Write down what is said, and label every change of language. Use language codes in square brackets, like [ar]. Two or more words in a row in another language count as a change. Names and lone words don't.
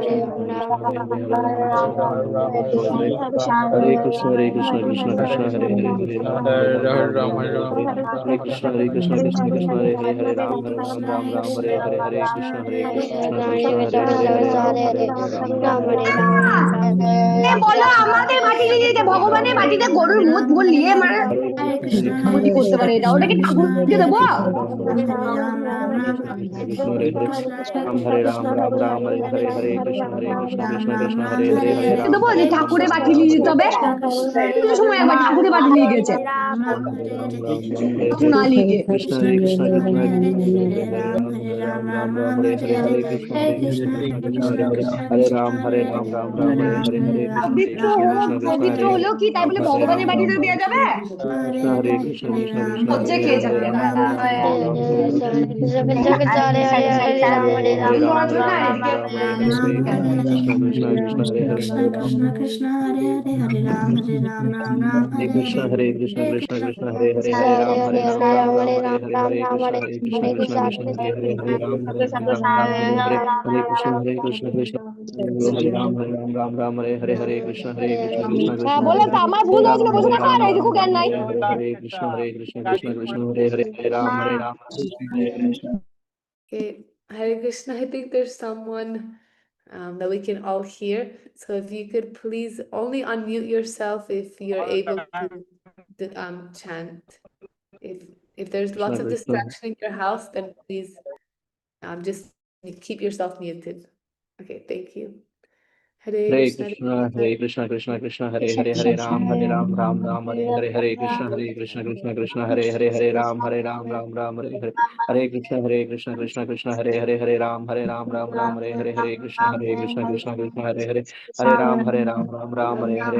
[sa] Hare Krishna Krishna Krishna Hare Hare Hare Ram Hare Krishna Krishna Krishna Hare Hare Ram Ram Hare Hare Krishna Krishna Krishna Hare Hare [bn] বলো আমাদের বাটি নিয়ে যেতে ভগবানের বাটিতে গরুর মুখ বলিয়ে মানে আহুতি করতে পারে এটা ওটা কি ঠাকুরকে দেবো [sa] Hare Ram Hare Hare Krishna Krishna Hare Hare [bn] দেবো যে ঠাকুরের বাটি নিয়ে যেতে হবে পুজোর সময় একবার ঠাকুরের বাটি নিয়ে গেছে না লিখে [sa] Krishna Krishna Hare Hare Ram Ram Ram Hare Hare Hare Krishna Krishna Hare Hare Hare Ram Ram Ram Hare Hare Hare Krishna [bn] পবিত্র হলো [sa] Krishna Hare [bn] পবিত্র [sa] Hare [bn] হলো কি তাই বলে [sa] Hare [bn] ভগবানের [sa] Ram [bn] বাড়িতে [sa] Ram [bn] দেওয়া [sa] Ram [bn] যাবে? [sa] Krishna Hare Krishna [bn] হচ্ছে [sa] Hare [bn] খেয়ে [sa] Hare [bn] যাবে। [sa] Ram Ram Ram Ram Hare Hare [bn] তুমি [sa] Ram [bn] আসবে না [sa] Ram [bn] এদিকে? [sa] Ram Hare Hare Hare Krishna Hare Hare Krishna Hare Hare Hare Ram Hare Krishna Hare Krishna Hare Krishna Krishna Krishna Hare Hare Hare Ram Ram Hare Hare Hare Krishna Hare Krishna Hare Krishna Krishna Hare Hare Hare Ram Ram Hare Hare Hare Krishna Krishna Hare Ram Hare Hare Hare Krishna Krishna [bn] হ্যাঁ [sa] Krishna [bn] বললাম [sa] Hare [bn] তো [sa] Hare [bn] আমার ভুল হয়েছিল বসে থাকো আর এইটুকু জ্ঞান নাই। [sa] Hare Krishna Krishna Hare Hare Hare Ram Hare Hare [en] Okay, [sa] Hare Krishna. [en] I think there's someone that we can all hear. So if you could please only unmute yourself if you're able to chant. If there's [sa] Krishna [en] lots of [sa] Krishna [en] distraction in your house, then please just keep yourself muted. Okay, thank you. [sa] Hare Hare Krishna. Krishna Krishna Krishna Hare Hare Hare Ram Ram Hare Hare Hare Krishna Krishna Krishna Hare Hare Ram Ram Hare Hare Hare Krishna Krishna Krishna Hare Hare Ram Ram Hare Hare Hare Krishna Krishna Krishna Hare Hare Ram Ram Hare Hare